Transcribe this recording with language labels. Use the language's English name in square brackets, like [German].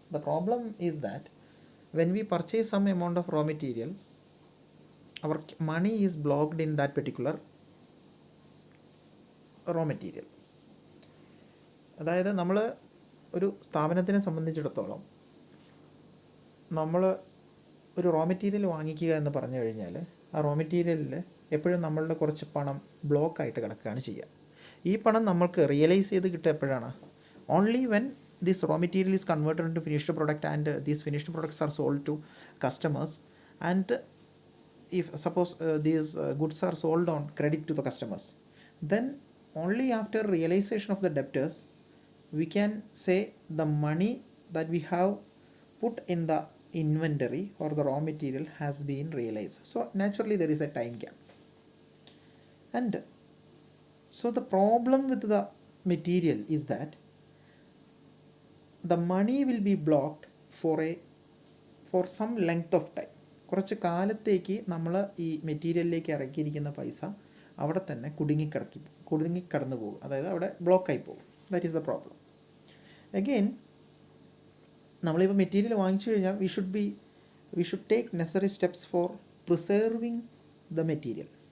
[English] The problem is that when we purchase some amount of raw material, our money is blocked in that particular raw material. [Malayalam] അതായത് നമ്മൾ ഒരു സ്ഥാപനത്തിനെ സംബന്ധിച്ചിടത്തോളം നമ്മൾ ഒരു raw material വാങ്ങിക്കുക എന്ന് പറഞ്ഞു കഴിഞ്ഞാൽ ആ റോ മെറ്റീരിയലിൽ എപ്പോഴും നമ്മളുടെ കുറച്ച് പണം ബ്ലോക്കായിട്ട് കിടക്കുകയാണ് ചെയ്യുക. ഈ പണം നമ്മൾക്ക് റിയലൈസ് ചെയ്ത് കിട്ടുക എപ്പോഴാണ്? [English] Only when this raw material is converted into finished product and these finished products are sold to customers and if suppose these goods are sold on credit to the customers, then only after realization of the debtors we can say the money that we have put in the inventory or the raw material has been realized. So naturally there is a time gap, and so the problem with the material is that the money will be blocked for some length of time. [Malayalam] കുറച്ച് കാലത്തേക്ക് നമ്മൾ ഈ മെറ്റീരിയലിലേക്ക് ഇറക്കിയിരിക്കുന്ന പൈസ അവിടെ തന്നെ കുടുങ്ങിക്കടന്നു പോകും, അതായത് അവിടെ ബ്ലോക്കായി പോകും. [English] That is the problem. Again [Malayalam] നമ്മളിപ്പോൾ മെറ്റീരിയൽ വാങ്ങിച്ചു കഴിഞ്ഞാൽ [English] We should take necessary steps for preserving the material.